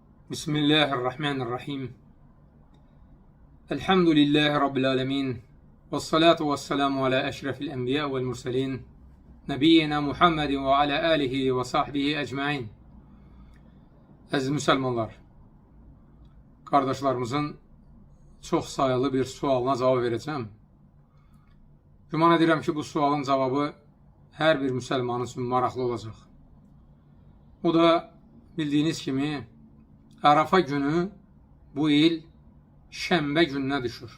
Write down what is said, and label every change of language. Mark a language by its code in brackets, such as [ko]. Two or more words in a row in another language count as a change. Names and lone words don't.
[ar] بسم الله الرحمن الرحيم. الحمد لله رب العالمين. والصلاة والسلام على أشرف الأنبياء والمرسلين. نبينا محمد وعلى آله وصحبه أجمعين. [az] Əziz müsəlmanlar, qardaşlarımızın çox sayılı bir sualına cavab verəcəm. Güman edirəm ki, bu sualın cavabı hər bir müsəlman üçün maraqlı olacaq. O da bildiyiniz kimi Arafa günü bu il şənbə gününə düşür.